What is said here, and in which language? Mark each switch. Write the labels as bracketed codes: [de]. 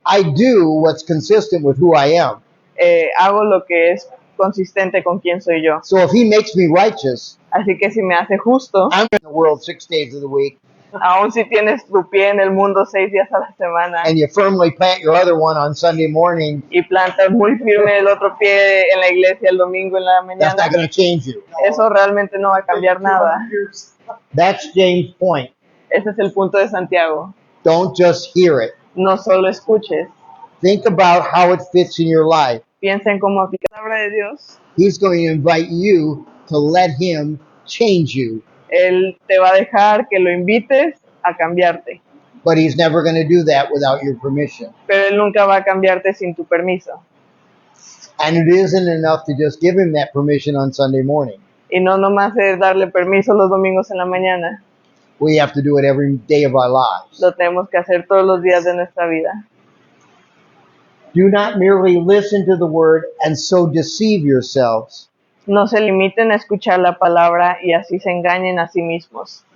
[en] I do what's consistent with who I am. [es] Hago lo que es consistente con quién soy yo. [en] So if he makes me righteous, [es] Así que si me hace justo, [en] I'm in the world 6 days of the week, [es] aun si tienes tu pie en el mundo 6 días a la semana [en] and you firmly plant your other one on Sunday morning, [es] y plantas muy firme el otro pie en la iglesia el domingo en la [en] that's [es] mañana, [en] not going to change you. [es] eso realmente no va a cambiar nada. [en] That's James' point. [es] Ese es el punto de Santiago. [en] Don't just hear it. [es] No solo escuches, [en] Think about how it fits in your life. [es] piensa en cómo aplicar la palabra de Dios. [en] He's going to invite you to let him change you. [es] Él te va a dejar que lo invites a cambiarte, [en] But he's never going to do that without your permission. [es] pero Él nunca va a cambiarte sin tu permiso. [en] And it isn't enough to just give him that permission on Sunday morning. [es] Y no nomás es darle permiso los domingos en la mañana, [en] We have to do it every day of our lives. [es] lo tenemos que hacer todos los días de nuestra vida. [en] Do not merely listen to the word and so deceive yourselves. [es] No se limiten a escuchar la palabra y así se engañen a sí mismos.